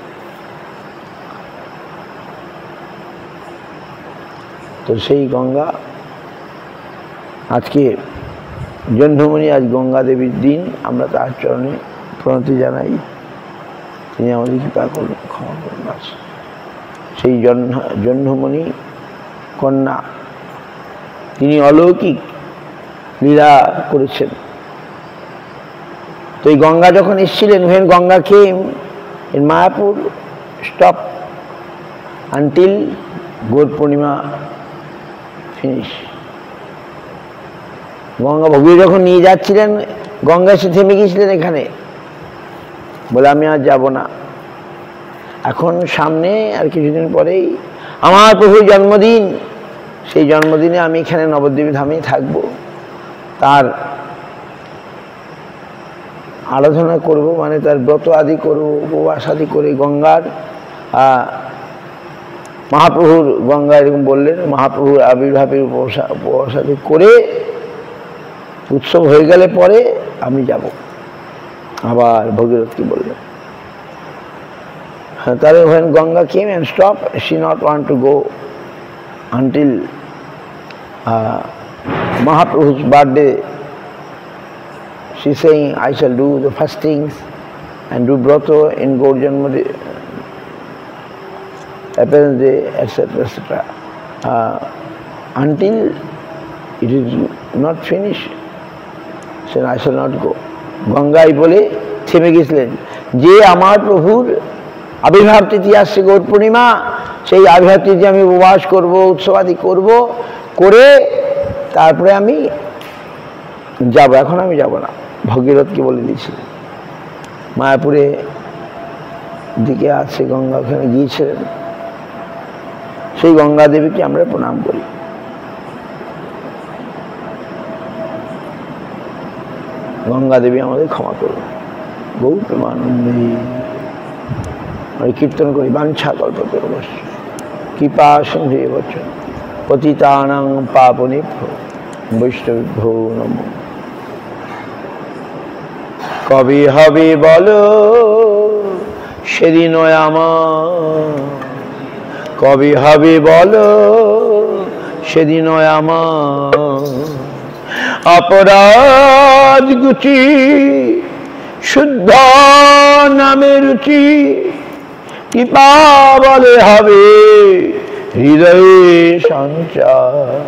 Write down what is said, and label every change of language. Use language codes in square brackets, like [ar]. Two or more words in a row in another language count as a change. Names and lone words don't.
[bn] তো সেই গঙ্গা আজকে জহ্নমণি, আজ গঙ্গা দেবীর দিন, আমরা তার চরণে প্রণতি জানাই, তিনি আমাদের কৃপা করুন, ক্ষমা করুন। সেই জহ্নমণি কন্যা, তিনি অলৌকিক লীলা করেছেন। তো এই গঙ্গা যখন এসেছিলেন, [en] when Ganga came in Mayapur, stop until Gaur Purnima finish. [bn] গঙ্গা ভগবতী যখন নিয়ে যাচ্ছিলেন, গঙ্গা এসে থেমে গিয়েছিলেন এখানে, বলে আমি আর যাব না, এখন সামনে আর কিছুদিন পরেই আমার প্রভুর জন্মদিন, সেই জন্মদিনে আমি এখানে নবদ্বীপ ধামেই থাকব, তার আরাধনা করব, তার ব্রত আদি করব, উপবাস আদি করে গঙ্গার মহাপ্রভুর, গঙ্গা এরকম বললেন, মহাপ্রভুর আবির্ভাবের উপবাস আদি করে উৎসব হয়ে গেলে পরে আমি যাব। আবার ভগীরথকে বললেন, তাহলে [en] when Ganga came and stopped, she not want to go until Mahaprabhu's birthday. She saying, I shall do the fastings and do broto in Gaur Janmadi, appearance day, etc., etc. Until it is not finished, so I shall not go. [bn] গঙ্গাই বলে থেমে গেছিলেন, যে আমার প্রভুর আবির্ভাব তিথি আসছে গৌর পূর্ণিমা, সেই আবির্ভাব তিথি আমি উপবাস করব, উৎসবাদি করব, করে তারপরে আমি যাব, এখন আমি যাব না। ভগীরথকে বলে দিয়েছিলেন, মায়াপুরে দিকে আছে গঙ্গা, ওখানে গিয়েছিলেন। সেই গঙ্গা দেবীকে আমরা প্রণাম করি। গঙ্গা দেবী আমাদের ক্ষমা করুন। গৌর প্রেমানন্দে কীর্তন করি। [sa] বাঞ্ছা কল্পতরুশ্চ কৃপা সিন্ধুবৈষ্ণবেভ্যো পতিতানাং পাবনেভ্যো বৈষ্ণবেভ্যো নমো। [bn] কবে হবে বলো সেদিন আমার, কবে হবে বলো সেদিন আমার, অপরাধ গুটি শুদ্ধ নামে রুচি কৃপা বলে হবে হৃদয়ে সঞ্চার